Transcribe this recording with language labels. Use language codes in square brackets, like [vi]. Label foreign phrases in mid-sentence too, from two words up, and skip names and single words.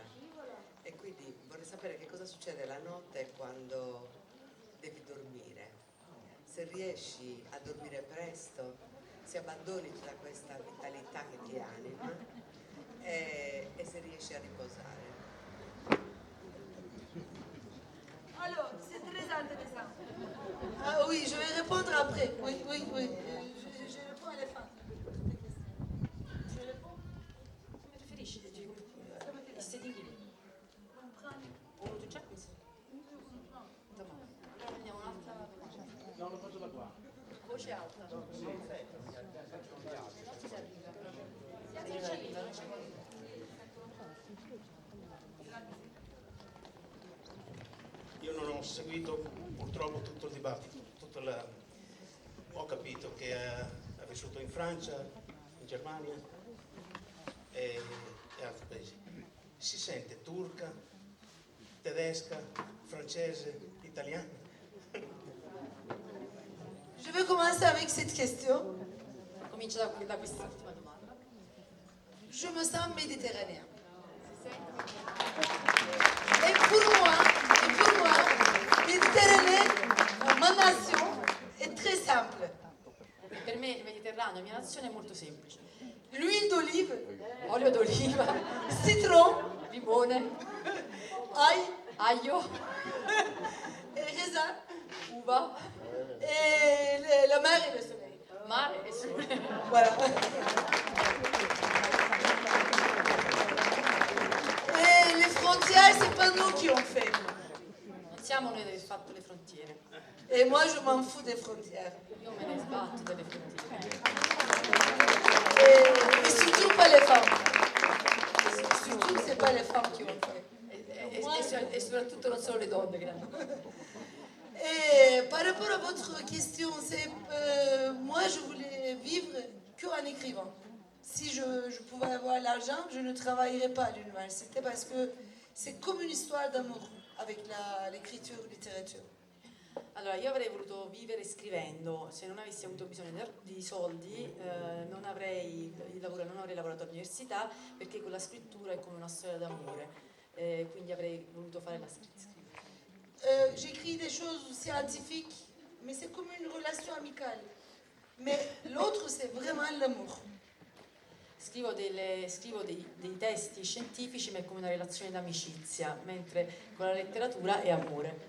[it] E quindi vorrei sapere che cosa succede la notte quando devi dormire. Se riesci a dormire presto, se abbandoni tutta questa vitalità che ti anima e se riesci a riposare. [fr] Alors, c'est très intéressant. Ah oui, je vais répondre après. Oui. Je réponds à la fin. Je réponds. [it] Come preferisci? Istedini. O tu già questo? Domanda. Allora prendiamo un'altra domanda. No, lo faccio da qua. Voce alta. Non si arriva. Non ci arriva, non ci arriva. Io non ho seguito purtroppo tutto il dibattito, ho capito che ha vissuto in Francia, in Germania e altri paesi. Si sente turca, tedesca, francese, italiana? [fr] Je vais commencer avec cette question. [it] Comincio da questa ultima domanda. [fr] Je me sens méditerranéen. Et pour moi, Méditerranée, ma nation, est très simple. [it] Per me il Mediterraneo, mia nazione, è molto semplice. [fr] L'huile d'olive, [it] Olio d'oliva, [fr] citron, [it] limone, [fr] ail, [it] aglio, [fr] et raisin, [it] uva, [fr] et la mer et le soleil. [it] mare e sole. [fr] Voilà. Et les frontières, c'est pas nous qui ont fait. [it] Non siamo noi che abbiamo fatto le frontiere. [fr] Et moi, je m'en fous des frontières. [it] Io me ne sbatto delle frontiere. [fr] Et surtout pas les femmes. Surtout, c'est pas les femmes qui ont fait. [it] E soprattutto non sono le donne che l'hanno. [fr] Et par rapport à votre question, c'est moi, je voulais vivre qu'en écrivant. Si je pouvais avoir l'argent, je ne travaillerais pas à l'université parce que c'est comme une histoire d'amour avec l'écriture, littérature. [it] Allora, io avrei voluto vivere scrivendo, se non avessi avuto bisogno di soldi non avrei lavorato all'università, perché con la scrittura è come una storia d'amore, quindi avrei voluto fare la scrittura. [fr] J'écris des choses scientifiques, mais c'est comme une relation amicale. Mais l'autre, c'est vraiment l'amour. [it] Scrivo dei testi scientifici, ma è come una relazione d'amicizia, mentre con la letteratura è amore.